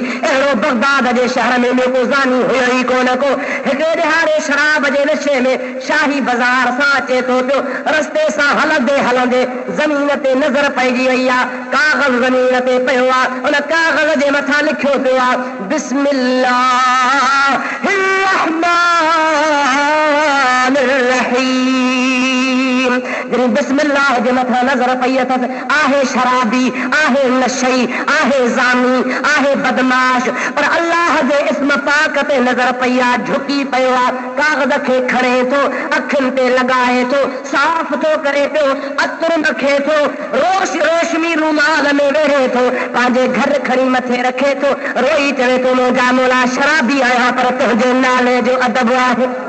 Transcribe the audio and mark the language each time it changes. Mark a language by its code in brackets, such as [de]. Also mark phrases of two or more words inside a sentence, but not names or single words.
[sd] अहिड़ो बगदाद जे शहर में को ज़ानी हुयो ई कोन को। हिकिड़े ॾिहाड़े शराब जे नशे में शाही बाज़ार सां अचे थो पियो, रस्ते सां हलंदे हलंदे ज़मीन ते नज़र पइजी वई आहे। काग़ज़ ज़मीन ते पियो आहे, उन काग़ज़ जे मथां लिखियो पियो आहे [ar] بسم الله الرحمن الرحيم. [sd] जॾहिं बिस्मिल्लाह जे मथां नज़र पई अथसि, आहे शराबी, आहे नशई, आहे ज़ानी, आहे बदमाश, पर अल्लाह जे इस्म पाक ते नज़र पई आहे। झुकी पियो आहे, काग़ज़ खे खणे थो, अखियुनि ते लॻाए थो, साफ़ थो करे पियो, अतरु रखे थो, रोशमी रूमाल में वेहे थो, पंहिंजे घर खणी मथे रखे थो, रोई चवे थो मुंहिंजा मौला शराबी आहियां पर तुंहिंजे नाले जो अदब आहे।